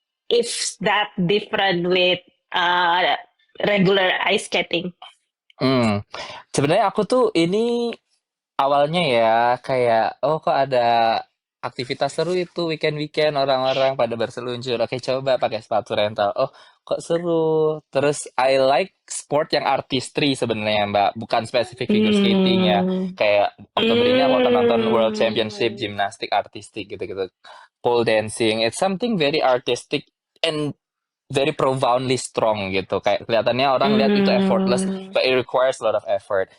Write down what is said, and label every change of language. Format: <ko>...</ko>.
<en>If that different with regular ice skating. hmm.</en> <id>Sebenarnya aku tuh ini awalnya ya kayak oh kok ada aktivitas seru itu weekend-weekend orang-orang pada berseluncur. Oke, coba pakai sepatu rental. Oh, kok seru. Terus</id> <en>I like sport</en> <id>yang artistry sebenarnya, Mbak. Bukan spesifik figure skating ya. Hmm. Kayak Oktober ini aku akan nonton World Championship Hmm. gimnastik artistik gitu-gitu. Pole dancing.</id> <en>It's something very artistic and very profoundly strong gitu.</en> <id>Kayak kelihatannya orang lihat itu effortless, Hmm.</id> <en>but it requires a lot of effort.</en>